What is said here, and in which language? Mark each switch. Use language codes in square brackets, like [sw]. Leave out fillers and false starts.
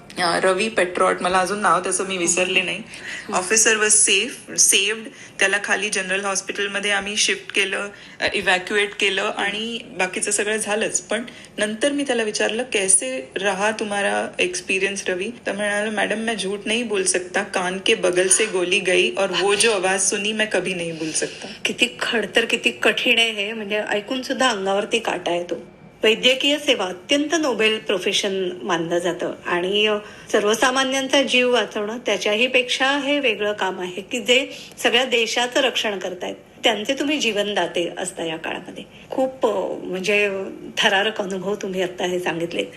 [mr] रवी पेट्रॉट, मला अजून नाव त्याचं मी विसरले नाही. [en] Officer was saved. [mr] त्याला खाली जनरल हॉस्पिटलमध्ये आम्ही शिफ्ट केलं, इव्हॅक्युएट केलं आणि बाकीचं सगळं झालंच. पण नंतर मी त्याला विचारलं [hi] कैसे रहा तुम्हारा एक्सपीरियंस रवी. [mr] तर म्हणाला [hi] मॅडम मैं झूठ नहीं बोल सकता, कान के बगल से गोली गई और वो जो आवाज सुनी मैं कभी नहीं बोल सकता. [mr] किती खडतर, किती कठीण आहे हे, म्हणजे ऐकून सुद्धा अंगावरती काटा येतो. वैद्यकीय सेवा अत्यंत नोबेल प्रोफेशन मानलं जातं आणि सर्वसामान्यांचा जीव वाचवणं त्याच्याही पेक्षा हे वेगळं काम आहे की जे सगळ्या देशाचं रक्षण करतायत. त्यांचे तुम्ही जीवनदाते असता या काळामध्ये. खूप म्हणजे थरारक अनुभव तुम्ही आता हे सांगितले.